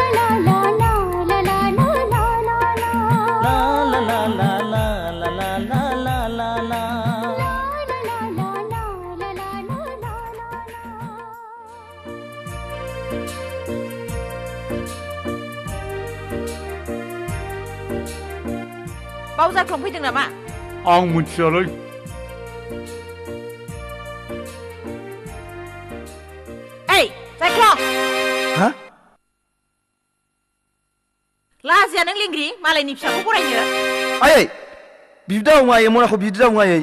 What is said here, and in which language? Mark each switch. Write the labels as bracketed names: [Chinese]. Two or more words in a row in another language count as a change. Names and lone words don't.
[Bodo] ला ला ला ला ला ला ला ला ला ला ला ला ला ला बावजाख्लं फैदों नामा? आं मिथियालै। हा? लाजिया नों लेंग्रि मालायनि फिसाखौ फरायनो? आयै बिदि दावुं आयै मनाखौ बिदि दावुं आयै।